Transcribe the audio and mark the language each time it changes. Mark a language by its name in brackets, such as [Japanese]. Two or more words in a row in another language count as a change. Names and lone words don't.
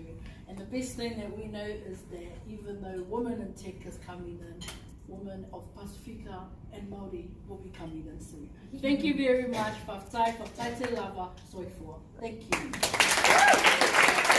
[English] And the best thing that we know is that even though women in tech is coming in, women of Pasifika and Māori will be coming in soon. Thank you very much. [Samoan] Whaftai te lava, soifua. [English] Thank you.